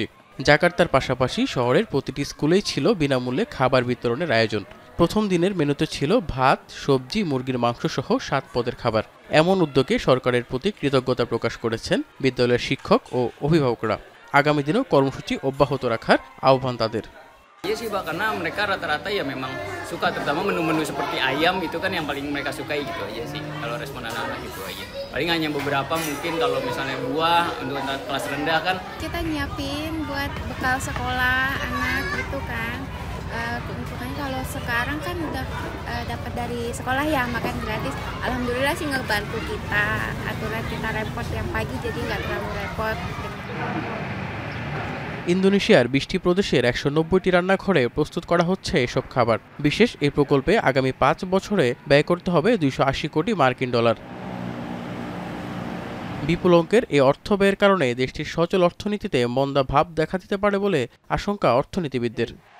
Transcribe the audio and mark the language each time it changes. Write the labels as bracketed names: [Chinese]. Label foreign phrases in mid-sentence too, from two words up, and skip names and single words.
[Bangla] জাকার্তার পাশাপাশি শহরের প্রতিটি স্কুলেই ছিল বিনামূল্যে খাবার বিতরণের আয়োজন। প্রথম দিনের মেনুতে ছিল ভাত, সবজি, মুরগির মাংস সহ 7 পদের খাবার। এমন উদ্যোগে সরকারের প্রতি কৃতজ্ঞতা প্রকাশ করেছেন বিদ্যালয়ের শিক্ষক ও অভিভাবকরা। আগামী দিনেও কর্মসূচি অব্যাহত রাখার আহ্বান তাদের। [Indonesian] Iya sih Pak, karena mereka rata-rata ya memang suka, terutama menu-menu seperti ayam itu kan yang paling mereka sukai gitu aja sih. Kalau respon anak-anak gitu aja. Paling hanya beberapa mungkin kalau misalnya buah untuk kelas rendah kan. Kita nyiapin buat bekal sekolah anak gitu kan. Keuntungannya kalau sekarang kan udah dapat dari sekolah ya makan gratis. Alhamdulillah sih ngebantu kita. Aturan kita repot yang pagi jadi nggak terlalu repot. [Bangla] ইন্দোনেশিয়ার 20টি প্রদেশের 190টি রান্নাঘরে প্রস্তুত করা হচ্ছে এসব খাবার। বিশেষ এই প্রকল্পে আগামী 5 বছরে ব্যয় করতে হবে 280 কোটি মার্কিন ডলার। বিপুল অঙ্কের এই অর্থ ব্যয়ের কারণে দেশটির সচল অর্থনীতিতে মন্দা ভাব দেখা দিতে পারে বলে আশঙ্কা অর্থনীতিবিদদের।